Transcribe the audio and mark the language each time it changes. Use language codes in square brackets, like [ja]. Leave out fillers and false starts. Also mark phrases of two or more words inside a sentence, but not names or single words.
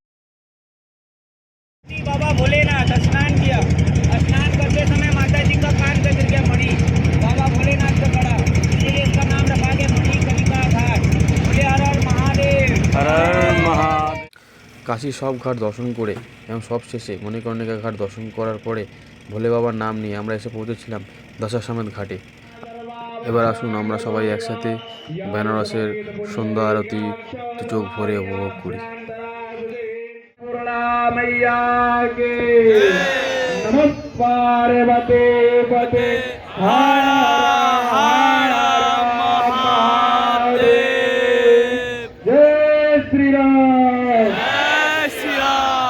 [hi] बाबा भोलेनाथ स्नान किया। स्नान करते समय माता जी का कान पे गिर गया मणि, बाबा भोलेनाथ से पड़ा, इसलिए इसका नाम रखा गया मणिकर्णिका घाट। बोले हर हर महादेव। [bn] কাশীর সব ঘাট দর্শন করে এবং সব শেষে মণিকর্ণিকা ঘাট দর্শন করার পরে ভোলে বাবার নাম নিয়ে আমরা এসে পৌঁছেছিলাম দশাশ্বমেধ ঘাটে। এবার আসুন আমরা সবাই একসাথে বেনারসের সন্ধ্যা আরতি চোখ ভরে উপভোগ করি। [hi] मैया के नमः पार्वती पते हर हर महादेव। जय श्री राम जय श्री राम।